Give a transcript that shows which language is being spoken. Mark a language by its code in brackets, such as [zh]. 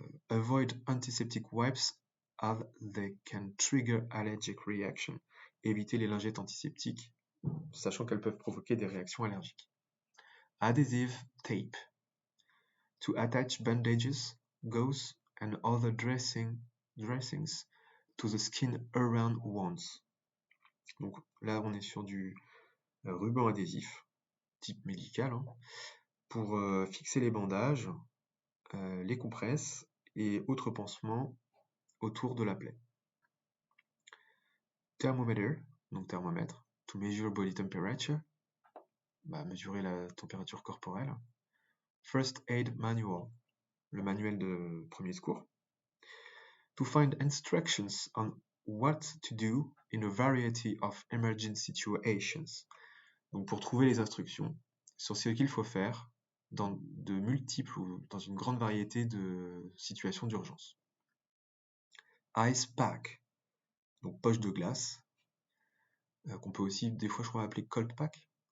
[en] Avoid antiseptic wipes as they can trigger allergic reaction. [fr] Évitez les lingettes antiseptiques, sachant qu'elles peuvent provoquer des réactions allergiques. [en] Adhesive tape. To attach bandages, gauze, and other dressings to the skin around wounds. [fr] Donc là, on est sur du ruban adhésif, type médical, hein, pour fixer les bandages, les compresses et autres pansements autour de la plaie. Thermometer, donc thermomètre, [en] to measure body temperature, [fr] mesurer la température corporelle. [en] First aid manual, [fr] le manuel de premier secours. [en] To find instructions on what to do in a variety of emergency situations. [fr] Donc pour trouver les instructions sur ce qu'il faut faire dans de multiples ou dans une grande variété de situations d'urgence. [en] Ice pack, [fr] donc poche de glace, qu'on peut aussi des fois je crois appeler cold pack.